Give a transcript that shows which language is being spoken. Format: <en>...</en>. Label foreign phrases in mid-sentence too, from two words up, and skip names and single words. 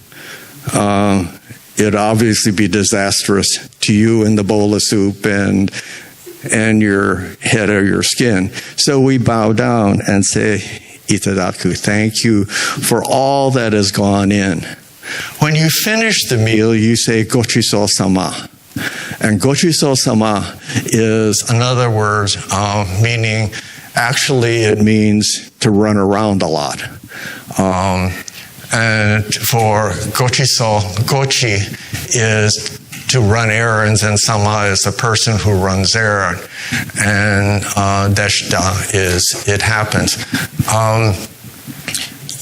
<en>It'd obviously be disastrous to you and the bowl of soup and your head or your skin. So we bow down and say, itadaku, thank you for all that has gone in. When you finish the meal, you say, gochiso-sama. And gochiso-sama is another word meaning, actually it means to run around a lot. And for gochi is to run errands, and sama is the person who runs errand, and deshita is it happens.</en>